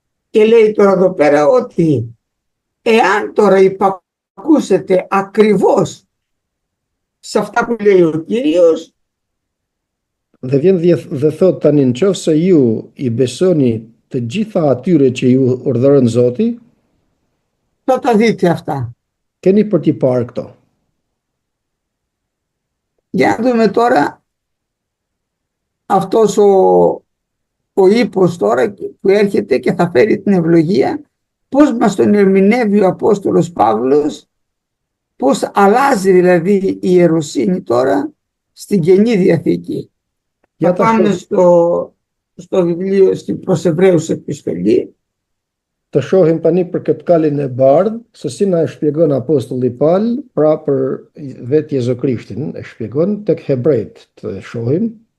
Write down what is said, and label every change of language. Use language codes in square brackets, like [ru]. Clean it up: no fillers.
[el] Και λέει τώρα εδώ πέρα ότι εάν τώρα υπακούσετε ακριβώς σε αυτά που λέει ο Κύριος, [sq] Dhe vjen dhe thot tani nëse ju i besoni të gjitha atyre që ju urdhëron Zoti, [el] θα τα δείτε αυτά. [sq] keni për t'i parë këto. [el] Για να δούμε τώρα αυτός ο ύπος τώρα που έρχεται και θα φέρει την ευλογία, πώς μας τον ερμηνεύει ο Απόστολος Παύλος, πώς αλλάζει δηλαδή η ιεροσύνη τώρα στην Καινή Διαθήκη. Για θα πάμε στο βιβλίο, στην προς Εβραίους επιστολή. [sq] Të shohim tani për këtë kalin e bardhë, se si na e shpjegon Apostulli Paul, pra për vetë Jezu Krishtin, e shpjegon tek Hebrejt, të shohim.